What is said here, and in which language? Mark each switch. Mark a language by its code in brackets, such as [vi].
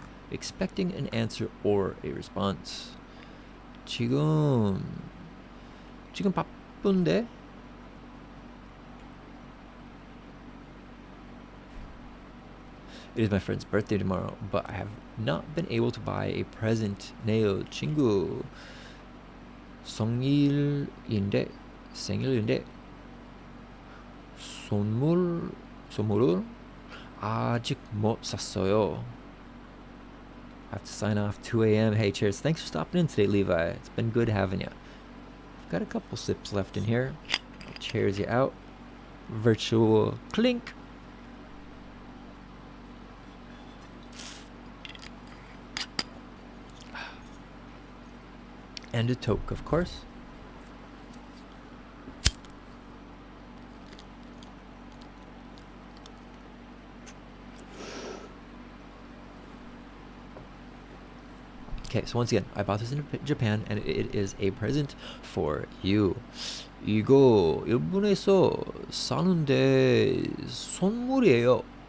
[en] Expecting an answer or a response. [ko] 지금 바쁜데? [en] It is my friend's birthday tomorrow, but I have not been able to buy a present. [ko] 내일 친구 생일인데 선물을 아직 못 샀어요. [en] I have to sign off 2 a.m. Hey, cheers. Thanks for stopping in today, Levi. It's been good having you. I've got a couple sips left in here. I'll cheers you out. Virtual clink. And a toke, of course. Okay, so once again, I bought this in Japan, and it is a present for you. [ko] 이거 일본에서 사는데 선물이에요.